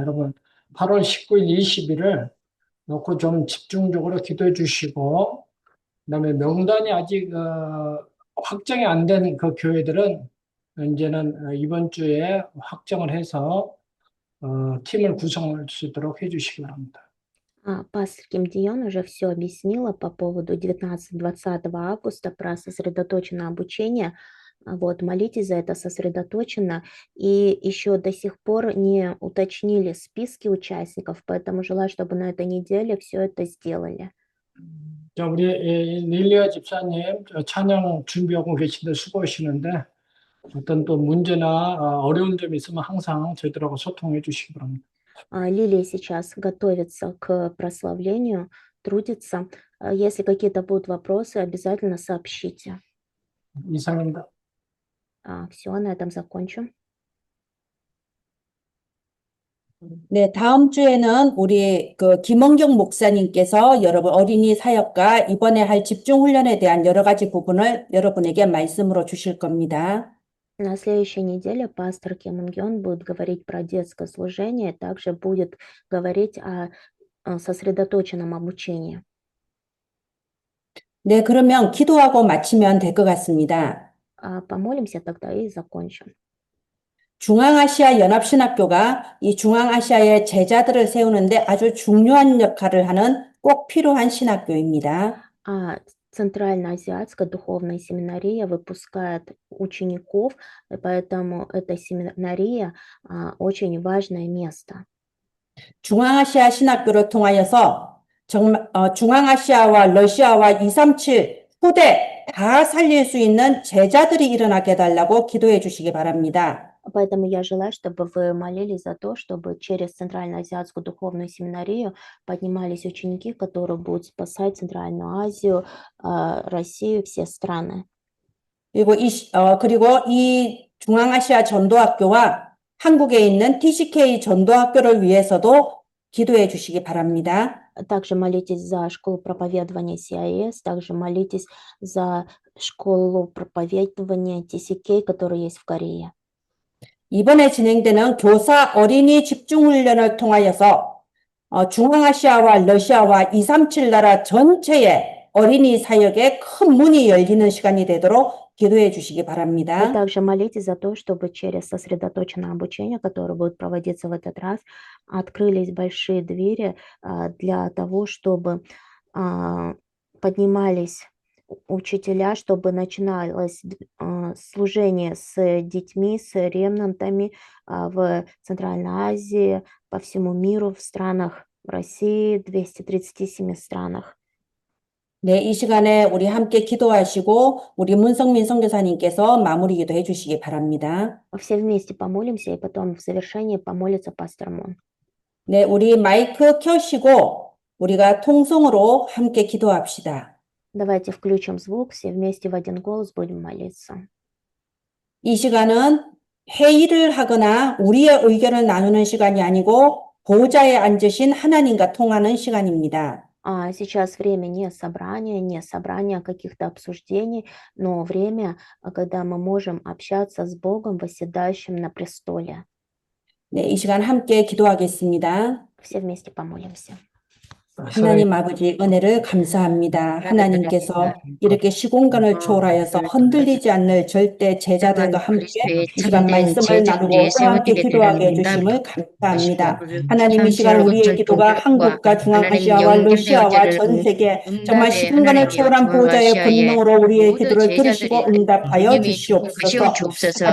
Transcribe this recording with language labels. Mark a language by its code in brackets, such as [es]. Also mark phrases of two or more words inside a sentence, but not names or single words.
[ko] 여러분, 8월 19일, 20일을 놓고 좀 집중적으로 기도해 주시고, 그다음에 명단이 아직 확정이 안 된 그 교회들은 이제는 이번 주에 확정을 해서 팀을 구성할 수 있도록 해 주시기 바랍니다. [ru] Пастор Ким Дион уже все объяснила по поводу 19-20 августа про сосредоточенное обучение. Вот, молитесь за это сосредоточенно. И еще до сих пор не уточнили списки участников, поэтому желаю, чтобы на этой неделе все это сделали. [ko] 자, 우리 릴리아 집사님 찬양 준비하고 계신데 수고하시는데 어떤 또 문제나 어려운 점이 있으면 항상 저희들하고 소통해 주시기 바랍니다. [ru] Лилия сейчас готовится к прославлению, трудится. Если какие-то будут вопросы, обязательно сообщите. [ko] 이상입니다. [ru] Все, на этом закончу. [ko] 네, 다음 주에는 우리 그 김원경 목사님께서 여러분 어린이 사역과 이번에 할 집중 훈련에 대한 여러 가지 부분을 여러분에게 말씀으로 주실 겁니다. [ru] На следующей неделе пастор Ким Ин-гён будет говорить про детское служение, также будет говорить о сосредоточенном обучении. [ko] 네, 그러면 기도하고 마치면 될 것 같습니다. [ru] Помолимся тогда и закончим. [ko] 중앙아시아 연합신학교가 이 중앙아시아의 제자들을 세우는데 아주 중요한 역할을 하는 꼭 필요한 신학교입니다. [ru] Центральноазиатская духовная семинария выпускает учеников, и поэтому эта семинария очень важное место. [ko] 중앙아시아 신학교를 통하여서 정말 중앙아시아와 러시아와 237 후대 다 살릴 수 있는 제자들이 일어나게 해달라고 기도해 주시기 바랍니다. [ru] Поэтому я желаю, чтобы вы молились за то, чтобы через Центральноазиатскую духовную семинарию поднимались ученики, которые будут спасать Центральную Азию, Россию, все страны. [ko] 그리고 이 중앙아시아 전도학교와 한국에 있는 TCK 전도학교를 위해서도 기도해 주시기 바랍니다. [ru] Также молитесь за школу проповедования CIS, также молитесь за школу проповедования TCK, которая есть в Корее. [ko] 이번에 진행되는 교사 어린이 집중훈련을 통하여서 중앙아시아와 러시아와 237 나라 전체의 어린이 사역에 큰 문이 열리는 시간이 되도록 기도해 주시기 바랍니다. [ru] Также молитесь за то, чтобы через сосредоточенное обучение, которое будет проводиться в этот раз, открылись большие двери для того, чтобы поднимались учителя, чтобы начиналось служение с детьми, с ремнантами в Центральной Азии, по всему миру, в странах России, 237 странах. [ko] 네, 이 시간에 우리 함께 기도하시고 우리 문성민 선교사님께서 마무리 기도해 주시기 바랍니다. [ru] Все вместе помолимся, и потом в завершении помолится пастор Мон. [ko] 네, 우리 마이크 켜시고 우리가 통성으로 함께 기도합시다. [ru] Давайте включим звук, все вместе в один голос будем молиться. [ko] 이 시간은 회의를 하거나 우리의 의견을 나누는 시간이 아니고 보좌에 앉으신 하나님과 통하는 시간입니다. [ru] Сейчас время не собрания каких-то обсуждений, но время, когда мы можем общаться с Богом, восседающим на престоле. [ko] 네, 이 시간 함께 기도하겠습니다. [ru] Все вместе помолимся. [ko] 하나님 아버지 은혜를 감사합니다. 하나님께서 이렇게 시공간을 초월하여서 흔들리지 않는 절대 제자들과 함께 이 시간 말씀을 나누고 또 함께 기도하게 해주심을 감사합니다. 하나님 이 시간 우리의 기도가 한국과 중앙아시아와 러시아와 전 세계 정말 시공간을 초월한 보좌의 권능으로 우리의 기도를 들으시고 응답하여 주시옵소서.